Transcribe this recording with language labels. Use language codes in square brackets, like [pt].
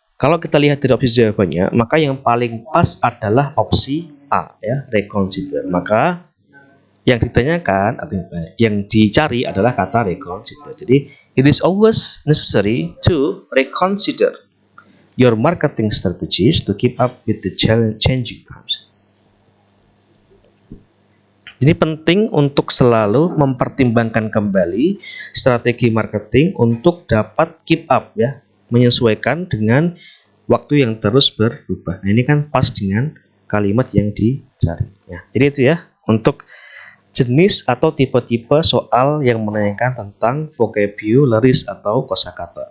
[id] Kalau kita lihat dari opsi jawabannya, maka yang paling pas adalah opsi A ya, reconsider. Maka yang ditanyakan atau yang dicari adalah kata reconsider. Jadi [en] it is always necessary to reconsider your marketing strategies to keep up with the changing times. [id] Jadi penting untuk selalu mempertimbangkan kembali strategi marketing untuk dapat [en] keep up [id] ya, menyesuaikan dengan waktu yang terus berubah. Nah, ini kan pas dengan kalimat yang dicari. Ya, jadi itu ya untuk jenis atau tipe-tipe soal yang menanyakan tentang vocabularies atau kosakata.